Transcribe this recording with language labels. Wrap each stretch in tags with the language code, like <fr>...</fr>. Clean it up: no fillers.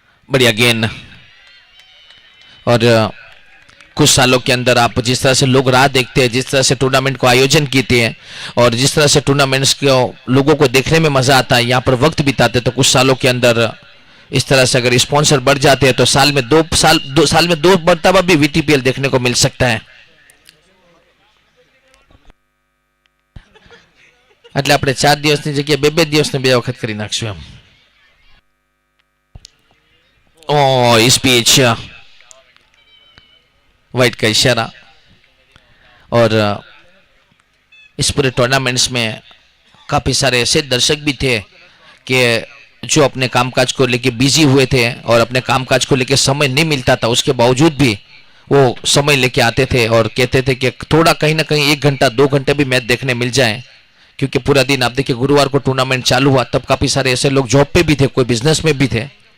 <hi>बढ़िया गेंद, और कुछ सालों के अंदर आप जिस तरह से लोग राह देखते हैं, जिस तरह से टूर्नामेंट को आयोजन किए हैं और जिस तरह से टूर्नामेंट्स को लोगों को देखने में मजा आता है, यहाँ पर वक्त बिताते, तो कुछ सालों के अंदर इस तरह से अगर स्पॉन्सर बढ़ जाते हैं तो साल में 2 मरतबा भी VTPL देखने को मिल सकता है।</hi> <gu>એટલે આપણે 4 દિવસની જગ્યાએ 2 દિવસને 2 વખત કરી નાખશું એમ।</gu> <hi>इस बीच वाइट का इशारा, और इस पूरे टूर्नामेंट्स में काफी सारे ऐसे दर्शक भी थे कि जो अपने कामकाज को लेके बिजी हुए थे और अपने कामकाज को लेके समय नहीं मिलता था, उसके बावजूद भी वो समय लेके आते थे और कहते थे कि थोड़ा कहीं ना कहीं 1 घंटा 2 घंटे भी मैच देखने मिल जाए, क्योंकि पूरा दिन आप देखिए गुरुवार को टूर्नामेंट चालू हुआ तब काफी सारे ऐसे लोग जॉब पे भी थे, कोई बिजनेस में भी थे।</hi>